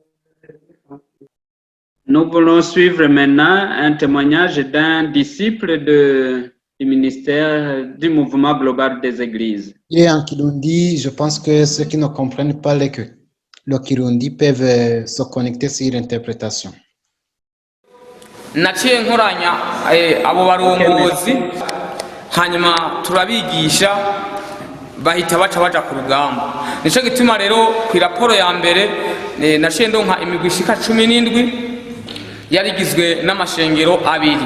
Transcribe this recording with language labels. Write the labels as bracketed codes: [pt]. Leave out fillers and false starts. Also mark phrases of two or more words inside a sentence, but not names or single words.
[fr] Nous voulons suivre maintenant un témoignage d'un disciple du ministère du mouvement global des églises. Et en Kirundi, je pense que ceux qui ne comprennent pas le Kirundi peuvent se connecter sur l'interprétation. [rn] Naciye nkoranya abo barongozi hanyuma turabigisha bahita baja ku rugamba. Nico gituma rero ku raporo ya mbere naciye ndonka imigwi ishika 17 yarigizwe n'amashengero abiri.